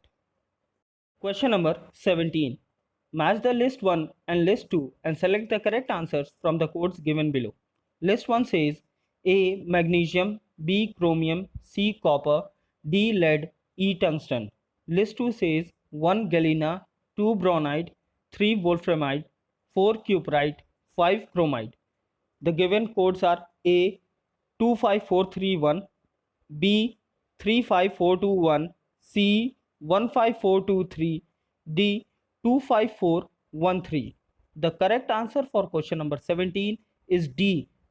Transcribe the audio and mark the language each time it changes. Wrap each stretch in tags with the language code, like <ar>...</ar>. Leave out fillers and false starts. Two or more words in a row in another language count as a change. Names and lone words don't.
<en>Question number 17. Match the list 1 and list 2 and select the correct answers from the codes given below. List 1 says A. Magnesium, B. Chromium, C. Copper, D. Lead, E. Tungsten. List 2 says 1. Galena, 2. Braunite, 3. Wolframite, 4. Cuprite, 5. Chromite. The given codes are A. 25431, B. 35421, C. 15423, D. 25413. The correct answer for question number 17 is D.</en>